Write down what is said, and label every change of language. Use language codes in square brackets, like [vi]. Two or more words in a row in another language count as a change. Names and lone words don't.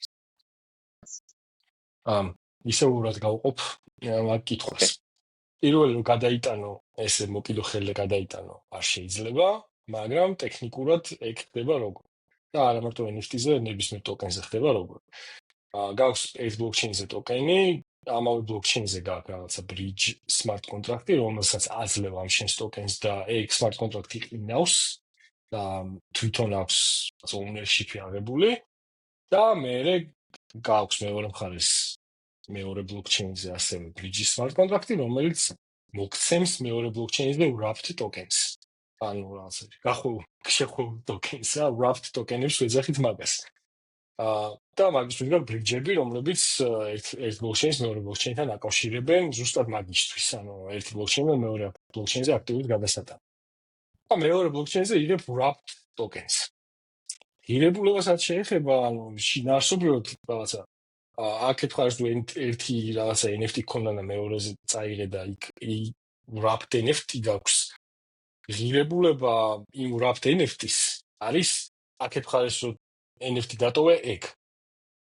[ka] ისე უბრალოდ გავყოფ მაგ კითხვას. პირველი რომ გადაიტანო, ესე მოკიდო ხელზე გადაიტანო, არ შეიძლება, მაგრამ ტექნიკურად ეგ ხდება როგორ. და არა მარტო NFT-ზე, ნებისმიერ ტოკენზე ხდება როგორ. გაქვს ეს ბლოკჩეინზე ტოკენი, ამავე ბლოკჩეინზე გაქვს რაღაცა [en] bridge smart contract-ი, [ka] რომელსაც აძლევ ამ შენს ტოკენს და ეგ [en] smart contract-ი [ka] ყინავს და თვითონ აქვს ownership-ი აღებული და მე გაქვს მეორე მხარეს მეორე ბლოკჩეინზე ასევე [en] bridge smart contract-ი, [ka] რომელიც მოგცემს მეორე ბლოკჩეინზე [en] wrapped tokens. [ka] ანუ რაღაცა შეხვევ ტოკენსა, wrapped ტოკენებს ვეძახით მაგას. და მაგის ვიღებ bridge-ები, რომლებიც ერთ ბლოკჩეინს მეორე ბლოკჩეინთან აკავშირებენ ზუსტად მაგისთვის, ანუ ერთი ბლოკჩეინი მეორე ბლოკჩეინზე აქტიურად გადასატანს. და მეორე ბლოკჩეინზე იღებ [en] wrapped tokens. [ka] ღირებულებასაც შეეხება, ანუ შინაარსობრივად რაღაცა აქეთ ხარს თუ ერთი რაღაცა NFT ქონდა და მეორეზე წაიღე და იქ [en] wrapped NFT [ka] გაქვს. ღირებულება იმ [en] wrapped NFT-ს [ka] არის აქეთ ხარს რომ NFT დატოვე ეგ.